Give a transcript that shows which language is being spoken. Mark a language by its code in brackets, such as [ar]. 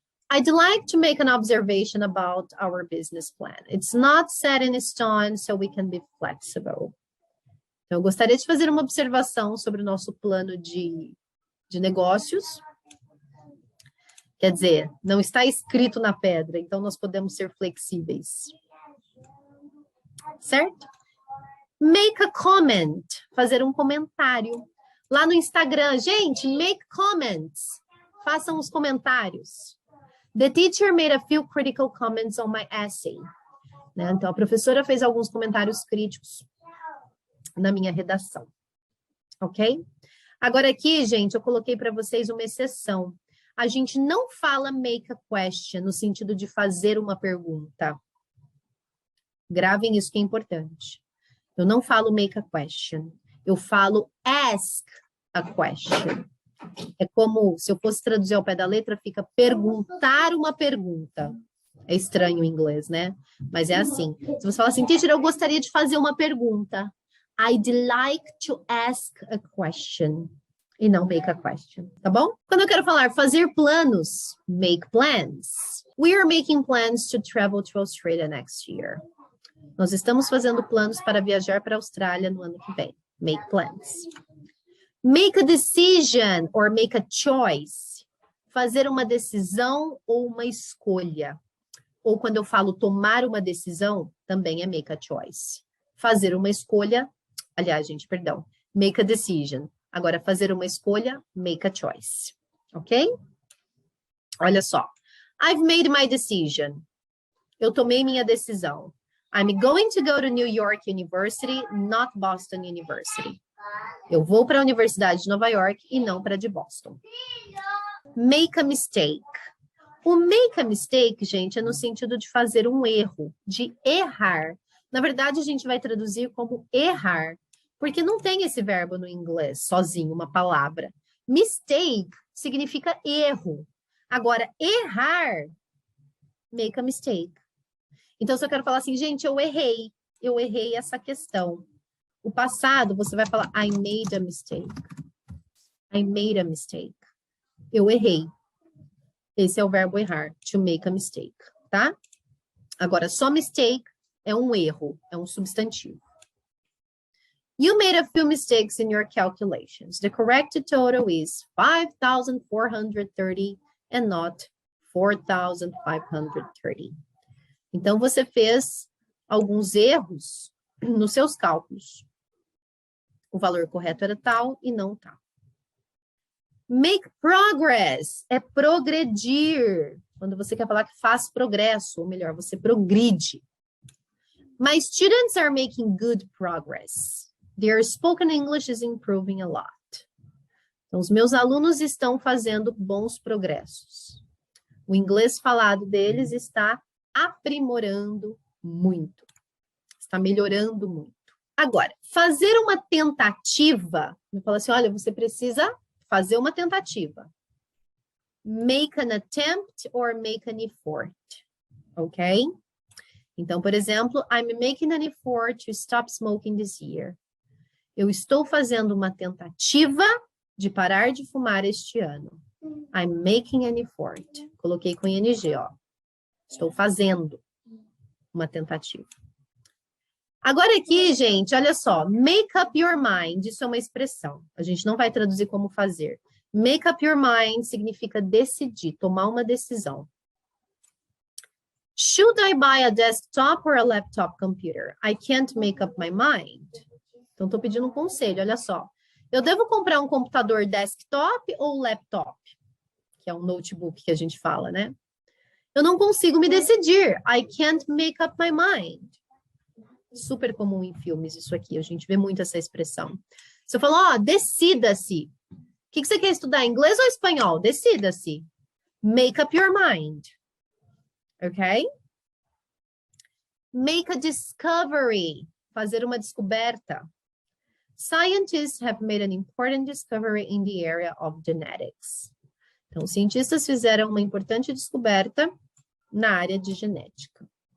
[en] I'd like to make an observation about our business plan. It's not set in stone, so we can be flexible. [pt] Então, eu gostaria de fazer uma observação sobre o nosso plano de negócios. Quer dizer, não está escrito na pedra, então nós podemos ser flexíveis. Certo? [en] Make a comment, [pt] fazer um comentário. Lá no Instagram, gente, [en] make comments. [pt] Façam os comentários. [en] The teacher made a few critical comments on my essay. [pt] Né? Então, a professora fez alguns comentários críticos na minha redação. Ok? Agora aqui, gente, eu coloquei para vocês uma exceção. A gente não fala [en] make a question [pt] no sentido de fazer uma pergunta. Gravem isso que é importante. Eu não falo [en] make a question. [pt] Eu falo [en] ask a question. [pt] É como, se eu fosse traduzir ao pé da letra, fica perguntar uma pergunta. É estranho em inglês, né? Mas é assim. Se você fala assim, teacher, eu gostaria de fazer uma pergunta. [en] I'd like to ask a question. [pt] E não [en] make a question, [pt] tá bom? Quando eu quero falar fazer planos, [en] make plans. We are making plans to travel to Australia next year. [pt] Nós estamos fazendo planos para viajar para a Austrália no ano que vem. [en] Make plans. Make a decision or make a choice. [pt] Fazer uma decisão ou uma escolha. Ou quando eu falo tomar uma decisão, também é [en] make a choice. [pt] Fazer uma escolha, aliás, gente, perdão. [en] Make a decision. [pt] Agora, fazer uma escolha, [en] make a choice. Ok? [pt] Olha só. [en] I've made my decision. [pt] Eu tomei minha decisão. [en] I'm going to go to New York University, not Boston University. [pt] Eu vou para a Universidade de Nova York e não para a de Boston. [en] Make a mistake. [pt] O [en] make a mistake, [pt] gente, é no sentido de fazer um erro, de errar. Na verdade, a gente vai traduzir como errar, porque não tem esse verbo no inglês, sozinho, uma palavra. Mistake significa erro. Agora, errar, [en] make a mistake. [pt] Então, se eu quero falar assim, gente, eu errei essa questão. O passado, você vai falar, [en] I made a mistake. I made a mistake. [pt] Eu errei. Esse é o verbo errar, [en] to make a mistake, [pt] tá? Agora, só mistake é um erro, é um substantivo. [en] You made a few mistakes in your calculations. The correct total is 5,430 and not 4,530. [pt] Então, você fez alguns erros nos seus cálculos. O valor correto era tal e não tal. [en] Make progress [pt] é progredir. Quando você quer falar que faz progresso, ou melhor, você progride. [en] My students are making good progress. Their spoken English is improving a lot. [pt] Então, os meus alunos estão fazendo bons progressos. O inglês falado deles está aprimorando muito. Está melhorando muito. Agora, fazer uma tentativa, eu falo assim, olha, você precisa fazer uma tentativa. [en] Make an attempt or make an effort. Ok? [pt] Então, por exemplo, [en] I'm making an effort to stop smoking this year. [pt] Eu estou fazendo uma tentativa de parar de fumar este ano. [en] I'm making an effort. [pt] Coloquei com ing, ó. Estou fazendo uma tentativa. Agora aqui, gente, olha só. [en] Make up your mind. [pt] Isso é uma expressão. A gente não vai traduzir como fazer. [en] Make up your mind [pt] significa decidir, tomar uma decisão. [en] Should I buy a desktop or a laptop computer? I can't make up my mind. [pt] Então, estou pedindo um conselho, olha só. Eu devo comprar um computador desktop ou laptop? Que é um notebook que a gente fala, né? Eu não consigo me decidir. [en] I can't make up my mind. [pt] Super comum em filmes isso aqui. A gente vê muito essa expressão. Você falou, ó, decida-se. O que você quer estudar, inglês ou espanhol? Decida-se. [en] Make up your mind. [pt] Ok? [en] Make a discovery. [pt] Fazer uma descoberta. [en] Scientists have made an important discovery in the area of genetics. [pt] Então, os cientistas fizeram uma importante descoberta na área de genética.